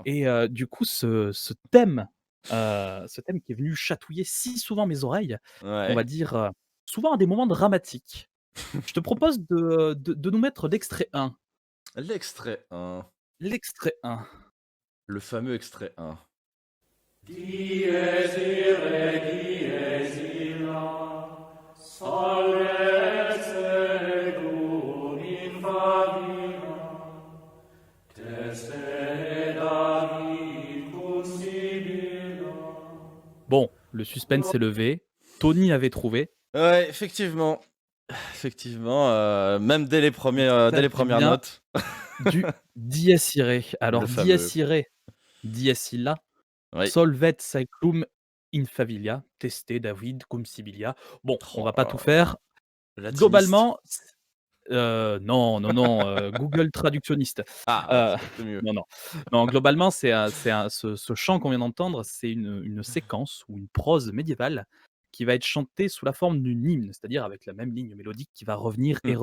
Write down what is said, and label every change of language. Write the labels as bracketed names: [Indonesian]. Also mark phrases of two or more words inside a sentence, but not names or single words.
[French] et du coup ce thème qui est venu chatouiller si souvent mes oreilles, on Ouais. va dire, souvent à des moments dramatiques. Je te propose de nous mettre l'extrait 1. L'extrait 1, L'extrait 1. le fameux extrait 1. [Latin] Dies irae, dies illa, salve secum in favilla, teste David cum Sibylla. [French] Bon, le suspense est levé, Tony avait trouvé. Ouais, effectivement, effectivement, même Il dès les s'agit premières bien notes, du Dies Irae. le Alors Dies fameux. [Latin] Irae, Dies illa, [French] Oui. [Latin] Solvet saeclum in favilla, teste David cum Sibylla. [French] Bon, on Oh va là pas tout là. faire. Latiniste. Globalement, non, non, non, Google traductionniste. Ah, Heu, c'est peut-être mieux. non, non. Non, globalement, c'est un ce chant qu'on vient d'entendre, c'est une séquence ou une prose médiévale qui va être chantée sous la forme d'une hymne, c'est-à-dire avec la même ligne mélodique qui va revenir et